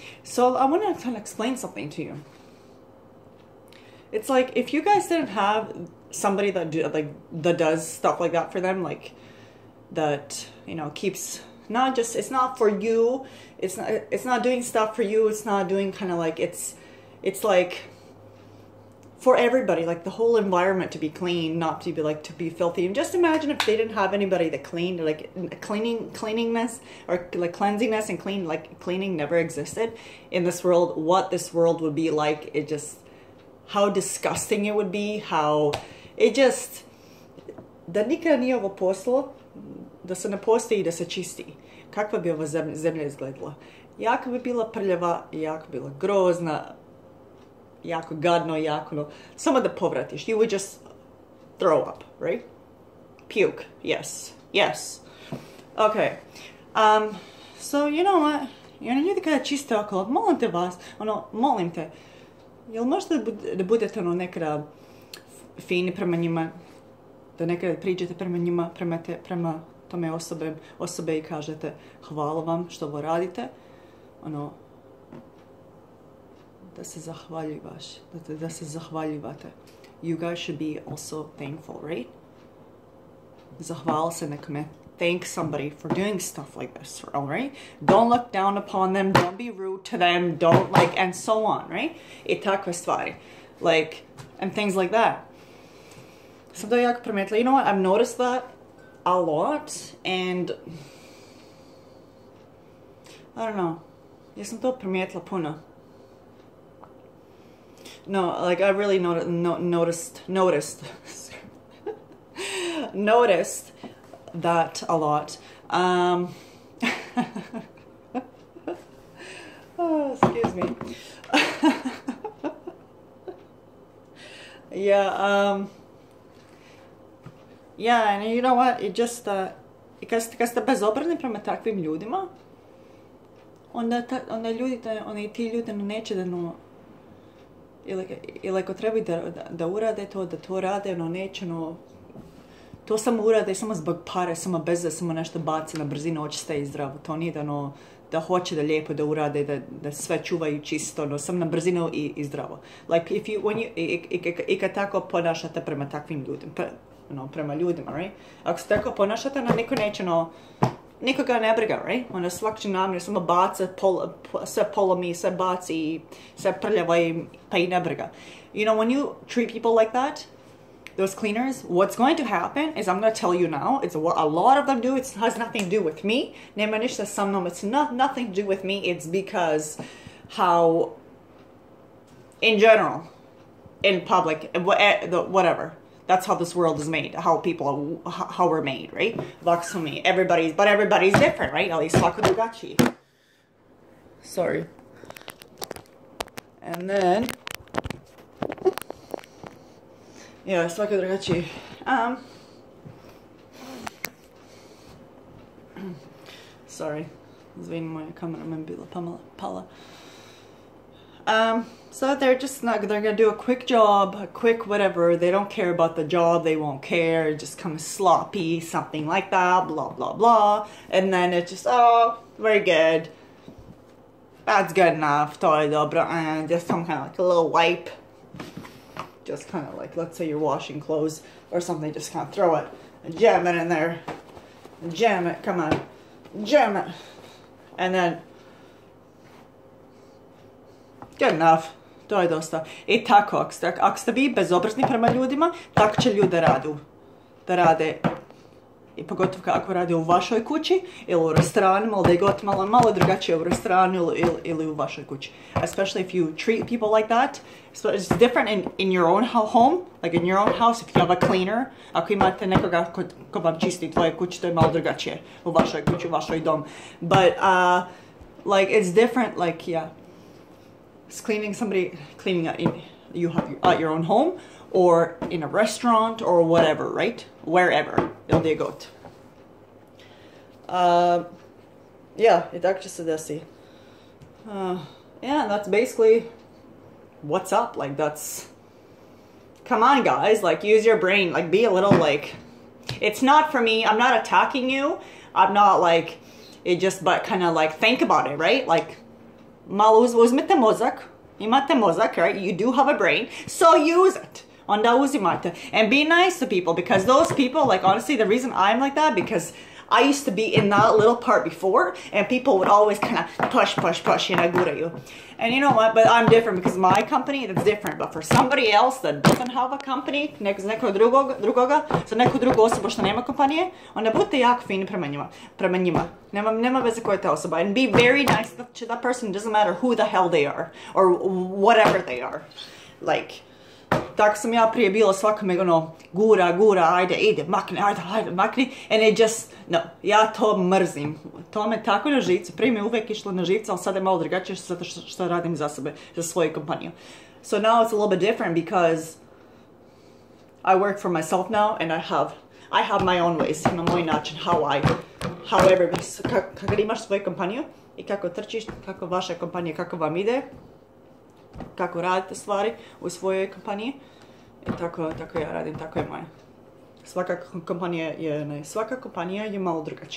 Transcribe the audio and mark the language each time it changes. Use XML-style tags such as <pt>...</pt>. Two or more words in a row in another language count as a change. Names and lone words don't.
<en>So I want to kind of explain something to you. It's like if you guys didn't have somebody that does stuff like that for them, like that, keeps it's not for you, it's not doing stuff for you, it's not doing kind of like it's like for everybody, like the whole environment to be clean, not to be like to be filthy. And just imagine if they didn't have anybody that cleaned, like cleaningness or like cleansingness and cleaning never existed in this world, what this world would be like. It just, how disgusting it would be, how it just,</en> <bs>da nikada nije ovo poslo, da se ne postoji, da se čisti. Kakva bi ova zemlja izgledala? Jako bi bila prljava, jako bi bila grozna, jako gadno, samo da povratiš.</bs> <en>You would just throw up, right? Puke, yes. Okay. So, you know what?</en> <bs>Ljudi kada čiste okolo, molim te vas, molim te, jel možete da budete nekada fini prema njima, da nekada priđete prema njima, prema tome osobe i kažete hvala vam što ovo radite, da se zahvaljivate.</bs> <en>You guys should be also thankful, right?</en> <bs>Zahval se nekome.</bs> <en>Thank somebody for doing stuff like this, all right? Don't look down upon them, don't be rude to them, don't and so on, right?</en> <bs>I takve stvari.</bs> <en>Like, and things like that.</en> <bs>Sam to jako primijetila.</bs> <en>You know what? I've noticed that a lot, and I don't know.</en> <bs>Ja sam to primijetila puno.</bs> <en>No, like I really noticed that a lot. Oh, excuse me. Yeah, and you know what? It just,</en> <bs>kad ste bezobrazni prema takvim ljudima, onda ti ljudi neće da ili ako treba da urade to, da to rade, neće, to samo urade samo zbog pare, samo bez samo nešto baci na brzinu, hoće staje zdravo. To nije da hoće da lijepo da urade, da sve čuvaju čisto, samo na brzinu i zdravo. Like i kad tako ponašate prema takvim ljudima, prema ljudima, right? Ako se tako ponašate, niko neće, nikoga ne briga, right? Onda svak će namjer samo baca, sve polomi, sve baci, sve prljava pa i ne briga.</bs> <en>You know, when you treat people like that, those cleaners, what's going to happen is, I'm going to tell you now, it's what a lot of them do. It has nothing to do with me. Nema ništa sa mnom. It's nothing to do with me. It's because how in general, in public, whatever. That's how this world is made, how people, how we're made, right? Everybody's different, right?</en> <bs>Ali svako drugačiji.</bs> <en>Sorry. And then, yeah,</en> <bs>svako drugačiji. Sorry, izvini, moja kamera me bila pala.</bs> <en>So they're just not, they're gonna do a quick job, a quick whatever. They don't care about the job, they won't care, just kind of sloppy, something like that, blah, blah, blah. And then it's just, oh, very good. That's good enough,</en> <bs>to je dobro,</bs> <en>and just some kind of like a little wipe. Just kind of like, let's say you're washing clothes or something, just kind of throw it and jam it in there. Jam it, come on, jam it. And then, good enough.</en> <bs>To je dosta. I tako, ako ste vi bezobrazni prema ljudima, tako će ljudi da rade. I pogotovo ako rade u vašoj kući ili u restoranima, ili da je god malo drugačije u restoranu ili u vašoj kući.</bs> <en>Especially if you treat people like that. So it's different in your own home, like in your own house, if you have a cleaner.</en> <bs>Ako imate nekoga ko vam čisti tvoje kuće, to je malo drugačije u vašoj kući, u vašoj dom.</bs> <en>But, like, it's different, like, yeah. It's cleaning at your own home or in a restaurant or whatever, right? Wherever.</en> <bs>Ili gdje god. Yeah, I tako će se desi.</bs> <en>Yeah, that's basically what's up. Like, that's... Come on, guys. Like, use your brain. Like, be a little, like... It's not for me. I'm not attacking you. I'm not, like... It just, but kind of, like, think about it, right? Like...</en> <bs>Malo uzmite mozak, imate mozak,</bs> <en>right? You do have a brain, so use it.</en> <bs>Onda uzimate.</bs> <en>And be nice to people, because those people, like, honestly, the reason I'm like that, because I used to be in that little part before, and people would always kind of push, you know, guraju. And you know what? But I'm different, because my company, that's different. But for somebody else that doesn't have a company,</en> <bs>za nekog drugoga, za neku drugu osobu što nema kompanije, onda budite jako fini prema njima. Nema veze koja je ta osoba.</bs> <en>And be very nice to that person. It doesn't matter who the hell they are, or whatever they are. Like,</en> <bs>tako sam ja prije bila svakome, ono, gura, ajde, ide, makni.</bs> <en>And it just, no,</en> <bs>ja to mrzim. To me tako na živce, prije me uvijek išlo na živce, ali sad je malo drugačije zato što radim za sebe, za svoju kompaniju.</bs> <en>So now it's a little bit different because I work for myself now and I have my own ways,</en> <bs>na moj način, kako imaš svoju kompaniju i kako trčiš, kako vaša kompanija, kako vam ide, kako radite stvari u svojoj kompaniji. I tako ja radim, tako je moja. Svaka kompanija je malo drugačija.</bs>